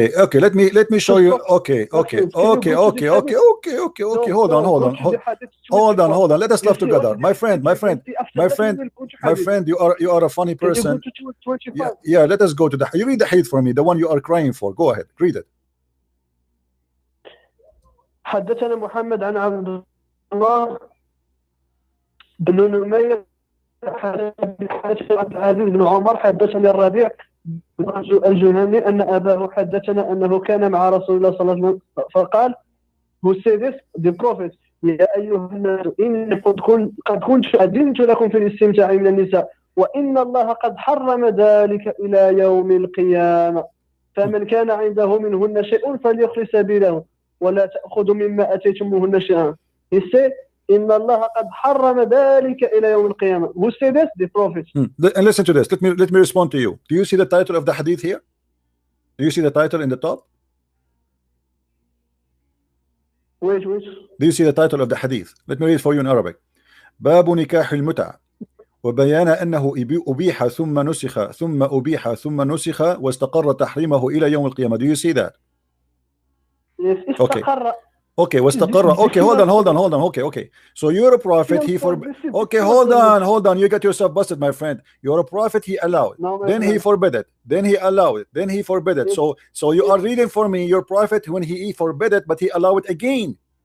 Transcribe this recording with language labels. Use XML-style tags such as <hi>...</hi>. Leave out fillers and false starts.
<en>Okay, let me show you. Okay. Hold on. Let us laugh together, my friend. You are a funny person. Yeah. Let us go to you read the hadith for me, the one you are crying for. Go ahead, read it.</en> <ar>حدثنا محمد عن عبد الله بن نمير حدثنا عبد العزيز بن عمر حدثني الربيع بن الجهني أن أباه حدثنا أنه كان مع رسول الله صلى الله عليه وسلم فقال</ar> <en>who said this the prophet</en> <ar>يا أيها الناس إني قد كنت أذنت لكم في الاستمتاع من النساء وإن الله قد حرم ذلك إلى يوم القيامة فمن كان عنده منهن شيء فليخلص سبيله ولا تأخذوا مما أتيتموهن شيئا.</ar> <en>He said</en> <ar>إن الله قد حرم ذلك إلى يوم القيامة.</ar> <en>Who said this? The Prophet. And listen to this. Let me respond to you. Do you see the title of the hadith here? Do you see the title in the top? Wait. Do you see the title of the hadith? Let me read for you in Arabic.</en> <ar>باب نكاح المتعة وبيان أنه أبيح ثم نسخ ثم أبيح ثم نسخ واستقر تحريمه إلى يوم القيامة.</ar> <en>Do you see that? Yes. Okay, واستقر. Okay, hold on. Okay. So you're a prophet. He forbid. Okay, hold on. You got yourself busted, my friend. You're a prophet. He allowed. Then he forbid it. Then he allowed it. Then he forbid it. So you are reading for me your prophet when he forbid it, but he allowed it again.</en>